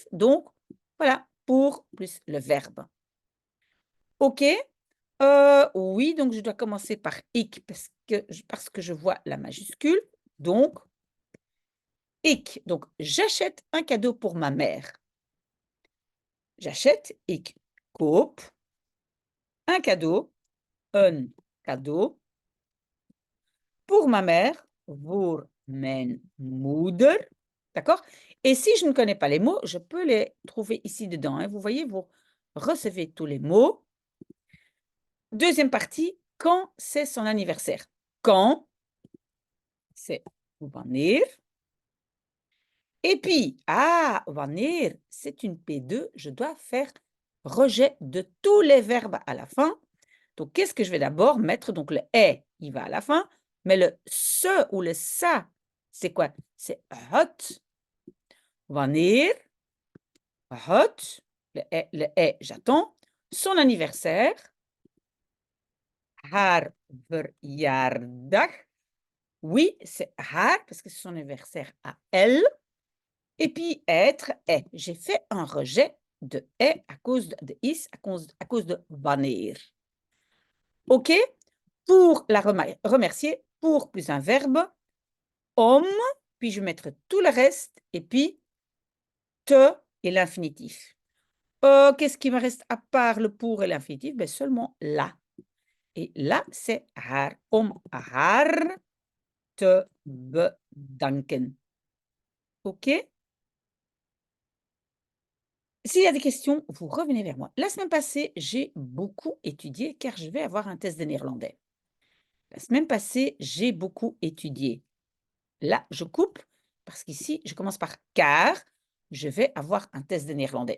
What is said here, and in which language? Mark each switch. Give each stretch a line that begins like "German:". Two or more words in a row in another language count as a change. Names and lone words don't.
French: Donc, voilà, pour plus le verbe. OK? Oui, donc je dois commencer par ik parce que je vois la majuscule. Donc, ik. Donc, j'achète un cadeau pour ma mère. J'achète,
Dutch: ik koop,
French: un cadeau,
Dutch: een cadeau,
French: pour ma mère,
Dutch: voor mijn moeder.
French: D'accord? Et si je ne connais pas les mots, je peux les trouver ici dedans. Hein. Vous voyez, vous recevez tous les mots. Deuxième partie, quand c'est son anniversaire. Quand, c'est wanneer. Et puis, wanneer, c'est une P2, je dois faire rejet de tous les verbes à la fin. Donc, qu'est-ce que je vais d'abord mettre? Donc, le est, il va à la fin, mais le ce ou le ça, c'est quoi?
Dutch: C'est het. Wanneer het,
French: le est, j'attends, son anniversaire,
Dutch: haar verjaardag.
French: Oui, c'est haar parce que c'est son anniversaire à elle. Et puis être est. J'ai fait un rejet de est à cause de is, à cause de wanneer. OK? Pour la remercier, pour plus un verbe, om, puis je vais mettre tout le reste, et puis te et l'infinitif. Qu'est-ce qui me reste à part le pour et l'infinitif? Ben, seulement la. Et là, c'est haar,
Dutch: om haar te bedanken.
French: OK? S'il y a des questions, vous revenez vers moi. La semaine passée, j'ai beaucoup étudié car je vais avoir un test de néerlandais. La semaine passée, j'ai beaucoup étudié. Là, je coupe parce qu'ici, je commence par car je vais avoir un test de néerlandais.